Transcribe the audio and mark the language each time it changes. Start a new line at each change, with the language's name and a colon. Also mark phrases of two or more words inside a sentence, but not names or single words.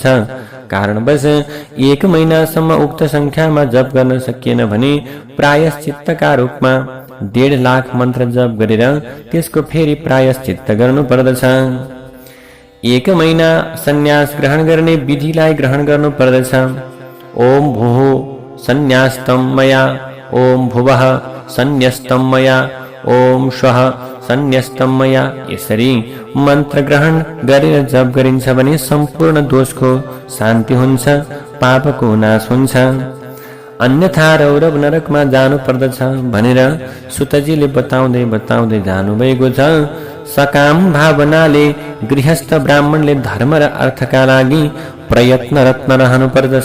Nepali: कारणवश 1 महिनासम्म उक्त संख्यामा जप गर्न सकिएन भने प्रायश्चित्तका रूपमा 1.5 लाख मन्त्र जप गरेर त्यसको फेरि प्रायश्चित्त गर्नु पर्दछ। 1 महिना सन्यास ग्रहण गर्ने विधिलाई ग्रहण गर्नु पर्दछ।
Sanskrit: ओम भुः सन्न्यास्तं मया, ओम भुवः सन्न्यस्तं मया, ओम स्वः सन्न्यस्तं मया।
Nepali: यसरी मन्त्र ग्रहण गरेर जप गरिन्छ भने सम्पूर्ण दोषको शान्ति हुन्छ, पापको नाश हुन्छ। अन्यथा रौरव नरकमा जानु पर्दछ भनेर सुतजीले बताउँदै जानुभएको छ। सकाम भावनाले गृहस्थ ब्राह्मणले धर्म र अर्थका लागि प्रयत्नरत रहनु पर्दछ।